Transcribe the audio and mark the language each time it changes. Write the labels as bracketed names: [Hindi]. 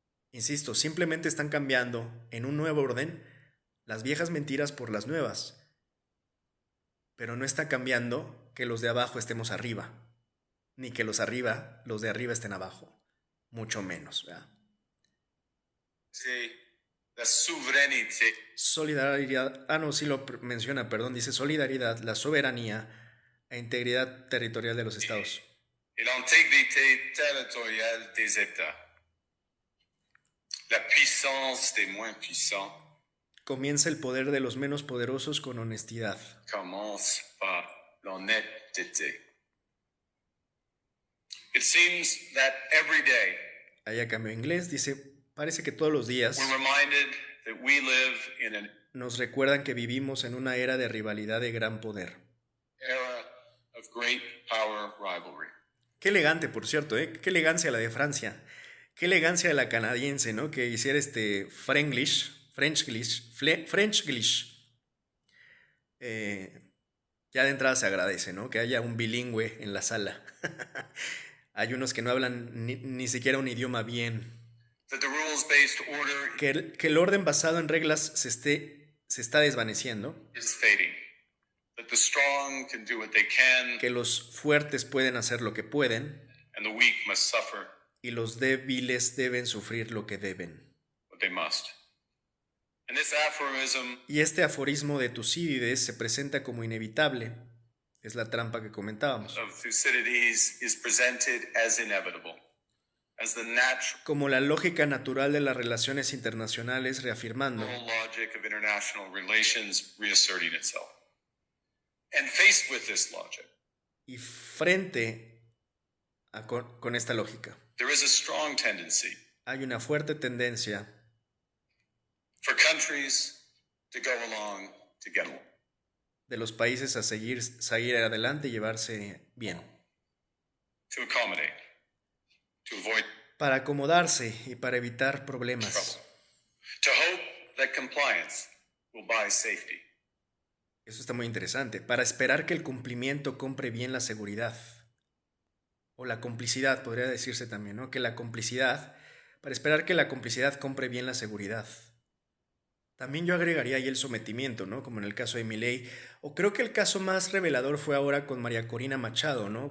[Spanish] Insisto, simplemente están cambiando en un nuevo orden las viejas mentiras por las nuevas, pero no está cambiando que los de abajo estemos arriba, ni que los de arriba estén abajo, mucho menos, ¿verdad? Sí, [French] la souveraineté. [Spanish] Solidaridad, no, sí lo menciona, perdón, dice solidaridad, la soberanía e integridad territorial de los estados. [French] Et l'intégrité territoriale des États. La puissance des moins puissants [Spanish] Comienza el poder de los menos poderosos con honestidad. [French] commence par l'honnêteté. [English] It seems that every day [Spanish] Allá cambio inglés, dice, parece que todos los días [English] we're reminded that we live in an [Spanish] nos recuerdan que vivimos en una era de rivalidad de gran poder. [English] era of great power rivalry. [Spanish] Qué elegante, por cierto, ¿eh? Qué elegancia la de Francia. Qué elegancia de la canadiense, ¿no? Que hiciera Frenchglish. Ya de entrada se agradece, ¿no? Que haya un bilingüe en la sala. Hay unos que no hablan ni siquiera un idioma bien. [English] That the rules-based order [Spanish] Que el orden basado en reglas se está desvaneciendo. [English] is fading. That the strong can do what they can [Spanish] Que los fuertes pueden hacer lo que pueden. [English] and the weak must suffer [Spanish] Y los débiles deben sufrir lo que deben. [English] what they must. And this aphorism [Spanish] Y este aforismo de Tucídides se presenta como inevitable. Es la trampa que comentábamos. [English] of Thucydides is presented as inevitable, as the natural [Spanish] Como la lógica natural de las relaciones internacionales reafirmando [English] logic of international relations reasserting itself. And faced with this logic, [Spanish] y frente con esta lógica. [English] there is a strong tendency [Spanish] Hay una fuerte tendencia [English] for countries to go along to get along. [Spanish] de los países a seguir adelante y llevarse bien. [English] To accommodate, to avoid [Spanish] Para acomodarse y para evitar [English] trouble, [Spanish] problemas. [English] to hope that compliance will buy safety, [Spanish] Eso está muy interesante. Para esperar que el cumplimiento compre bien la seguridad. O la complicidad, podría decirse también, ¿no? Para esperar que la complicidad compre bien la seguridad. También yo agregaría ahí el sometimiento, ¿no? Como en el caso de Milei. O creo que el caso más revelador fue ahora con María Corina Machado, ¿no?